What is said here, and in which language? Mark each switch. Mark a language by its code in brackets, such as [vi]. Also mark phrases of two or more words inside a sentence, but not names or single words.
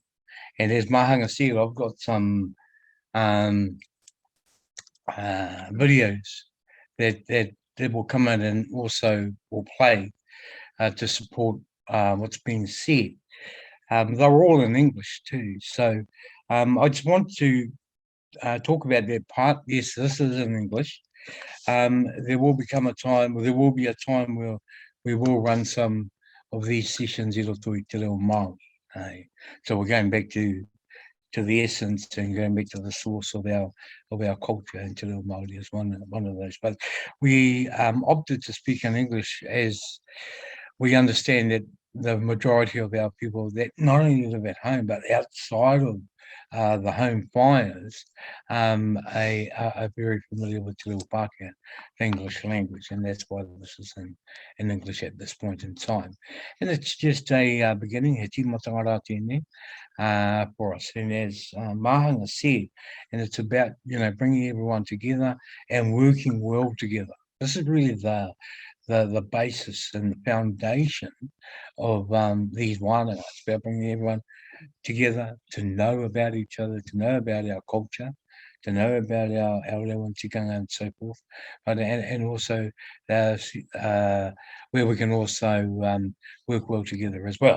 [en] And as Mahanga said, I've got some videos that will come in and also will play to support what's being said. They're all in English too. So I just want to talk about that part. Yes, this is in English. There will be a time where we will run some of these sessions [mi] i roto I te reo Māori. [en] So we're going back to the essence and going back to the source of our culture, and [mi] te reo Māori [en] is one of those. But we opted to speak in English as we understand that the majority of our people that not only live at home but outside of the home fires are very familiar with [mi] Te Reo Pākehā, [en] the English language, and that's why this is in English at this point in time. And it's just a beginning, [mi] he tīmatanga rā tēnei [en] for us. And as Mahanga said, and it's about, bringing everyone together and working well together. This is really the basis and the foundation of these Wananga. It's about bringing everyone together to know about each other, to know about our culture, to know about our reo and tikanga and so forth, but and also where we can also work well together as well.